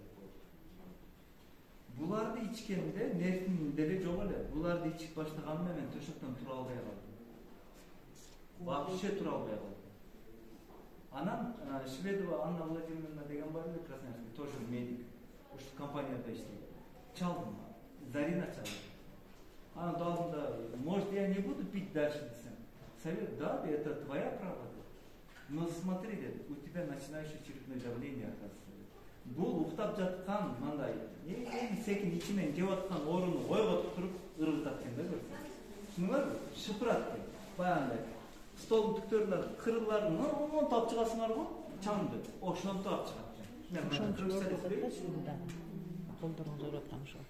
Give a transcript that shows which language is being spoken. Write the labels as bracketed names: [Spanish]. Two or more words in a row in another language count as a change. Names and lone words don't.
[Kyrgyz] Буларды ичкенде нервим деле жок эле. Буларды ичип баштаганда мен төшөктөн тура албай калдым. Вообще тура албай калдым. Анан Шведова Анна Владимировна деген бар эле, Красноярский, [Russian] тоже медик. [Kyrgyz] Ушул компанияда иштейт. Чалдым. Зарина чалды. [Russian] Она должна, может, я не буду пить дальше, десем. Совет, да, это твоя правда. Но смотри, у тебя начинающее черепное давление, оказывается. [Kyrgyz] Бул уктап жаткан мындай, секин ичинен жеп аткан ооруну ойго туруп ыргытат экен да көрсөң. Түшүнүңөрбү? Шыпырат экен. Баягындай. Столдун түктөрүнөн кырыларын тап чыгасыңар го, чаңды. Ошонтип алып чыгат. Колдоруңуз ооруп аткан ошо.